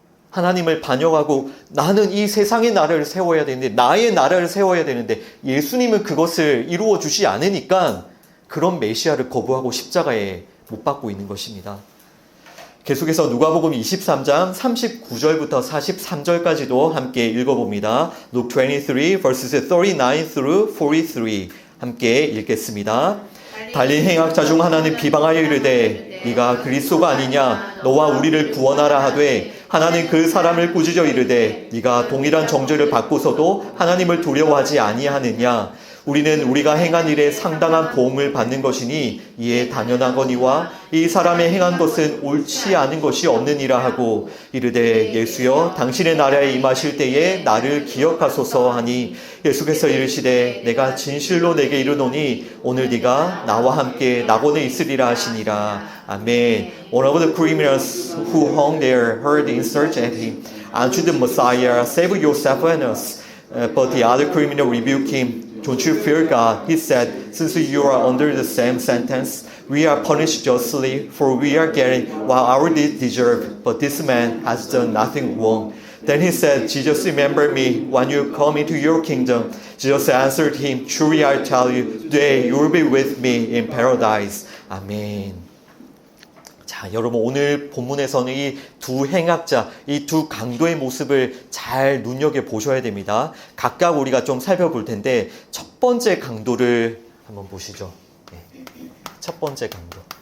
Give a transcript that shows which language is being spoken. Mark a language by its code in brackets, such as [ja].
[ko] 하나님을 반역하고 나는 이 세상의 나라를 세워야 되는데, 나의 나라를 세워야 되는데 예수님은 그것을 이루어 주지 않으니까 그런 메시아를 거부하고 십자가에 못 박고 있는 것입니다. 계속해서 누가복음 23장 39절부터 43절까지도 함께 읽어봅니다. Luke 23 verses 39 through 43 함께 읽겠습니다. 달린 행악자 중 하나는 비방하여 이르되 네가 그리스도가 아니냐, 너와 우리를 구원하라 하되, 하나는 그 사람을 꾸짖어 이르되 네가 동일한 정죄를 받고서도 하나님을 두려워하지 아니하느냐. 우리는 우리가 행한 일에 상당한 보응을 받는 것이니 이에 당연하거니와 이 사람이 행한 것은 옳지 않은 것이 없느니라 하고 이르되 예수여 당신의 나라에 임하실 때에 나를 기억하소서 하니 예수께서 이르시되 내가 진실로 내게 이르노니 오늘 네가 나와 함께 낙원에 있으리라 하시니라. 아멘. [en] One of the criminals who hung there heard the insurgent at him, "Aren't you the Messiah? Save yourself and us." But the other criminal rebuked him. "Don't you fear God," he said, "since you are under the same sentence. We are punished justly, for we are getting what our deeds deserve, but this man has done nothing wrong." Then he said, "Jesus, remember me when you come into your kingdom." Jesus answered him, "Truly I tell you, today you will be with me in paradise." [ko] 아멘. 자, 여러분 오늘 본문에서는 이 두 행악자, 이 두 강도의 모습을 잘 눈여겨보셔야 됩니다. 각각 우리가 좀 살펴볼 텐데 첫 번째 강도를 한번 보시죠. 네. 첫 번째 강도.